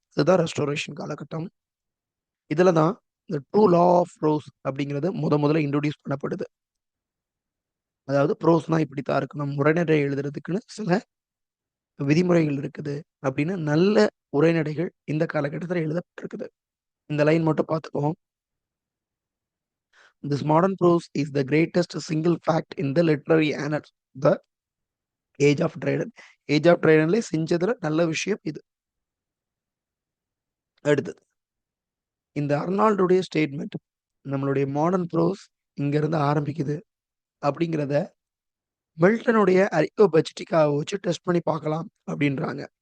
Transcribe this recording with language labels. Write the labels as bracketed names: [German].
[Tamil] இதுதான் ரெஸ்டோரேஷன் காலகட்டம். இதில் தான் இந்த ட்ரூ லா ஆஃப் ப்ரோஸ் அப்படிங்கிறது முதல்ல இன்ட்ரோடியூஸ் பண்ணப்படுது. அதாவது ப்ரோஸ்னா இப்படித்தான் இருக்கணும், உரைநடை எழுதுறதுக்குன்னு சில விதிமுறைகள் இருக்குது அப்படின்னு நல்ல உரைநடைகள் இந்த காலகட்டத்தில் எழுதப்பட்டிருக்குது. இந்த லைன் மட்டும் பார்த்துக்குவோம். [English] This modern prose is the greatest single fact in the literary annals, the age of Dryden. [Tamil] Age of ட்ரைடன்ல செஞ்சதுல நல்ல விஷயம் இது. அடுத்தது இந்த அர்னால்டுடைய ஸ்டேட்மெண்ட், நம்மளுடைய மாடர்ன் ப்ரோஸ் இங்க இருந்து ஆரம்பிக்குது அப்படிங்கிறத மில்டனுடைய அரியோபெஜிட்டிக்காவை வச்சு டெஸ்ட் பண்ணி பார்க்கலாம் அப்படின்றாங்க.